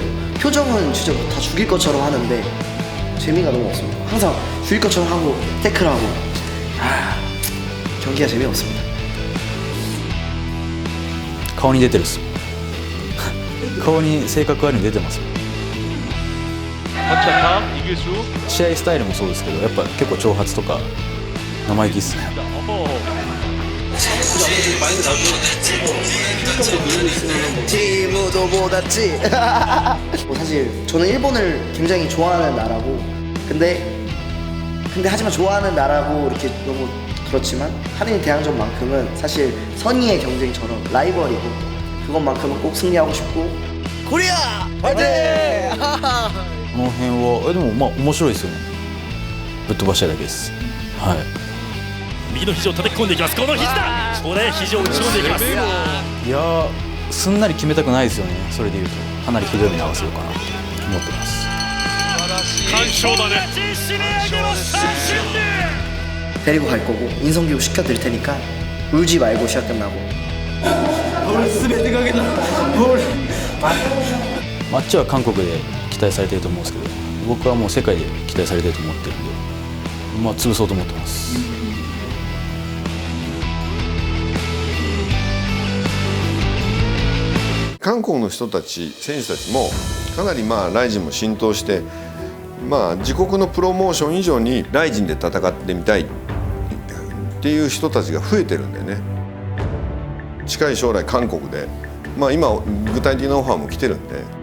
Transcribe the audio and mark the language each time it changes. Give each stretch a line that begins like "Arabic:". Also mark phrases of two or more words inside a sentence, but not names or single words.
Korean: 표정은 진짜 다 죽일 것처럼 하는데 재미가 너무 없습니다. 항상 죽일 것처럼 하고 태클하고 경기가 재미없습니다.
Japanese: 顔に出てるっす顔に性格あるに出てます試合スタイルもそうですけどやっぱ結構挑発とか生意気っすね
Korean: 팀도 못했지. 사실 저는 일본을 굉장히 좋아하는 나라고 근데 하지만 좋아하는 나라고 이렇게 너무 그렇지만 한일 대항전만큼은 사실 선의의 경쟁처럼 라이벌이고 그것만큼은 꼭 승리하고 싶고 코리아 화이팅!
Japanese: この辺はでもまあ面白いですよねぶっ飛ばしたいだけですはい右の肘を叩き込んでいきます。この肘だ。これ肘を打ち込んでいきます。いやーすんなり決めたくないですよねそれでいうとかなりひどい目に合わせようかなと思ってます完勝だね
Korean: 데리고 갈 거고 인성교육 시켜드릴 테니까 울지 말고 시합 끝나고
Japanese: マッチは韓国で期待されてると思うんですけど僕はもう世界で期待されてると思ってるんでまあ潰そうと思ってます韓国の人たち選手たちもかなりライジンも浸透して自国のプロモーション以上にライジンで戦ってみたいっていう人たちが増えてるんでね近い将来韓国で今具体的なオファーも来てるんで